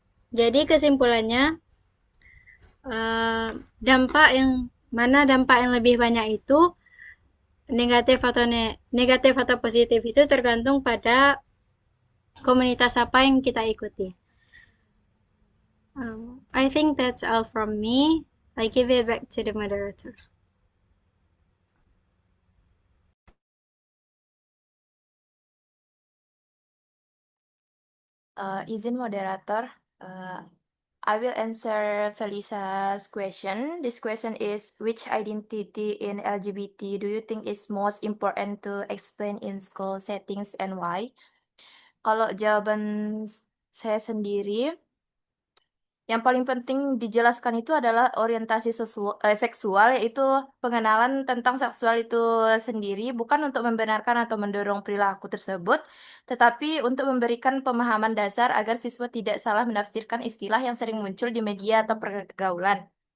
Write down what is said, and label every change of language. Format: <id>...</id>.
<id>Jadi kesimpulannya, dampak yang lebih banyak itu negatif atau positif itu tergantung pada komunitas apa yang kita ikuti.</id> <en>I think that's all from me. I give it back to the moderator.</en> <id>Izin moderator,</id> <en>I will answer Felisa's question. This question is, which identity in LGBT do you think is most important to explain in school settings and why?</en> <id>Kalau jawaban saya sendiri, yang paling penting dijelaskan itu adalah orientasi seksual, yaitu pengenalan tentang seksual itu sendiri, bukan untuk membenarkan atau mendorong perilaku tersebut, tetapi untuk memberikan pemahaman dasar agar siswa tidak salah menafsirkan istilah yang sering muncul di media atau pergaulan.</id>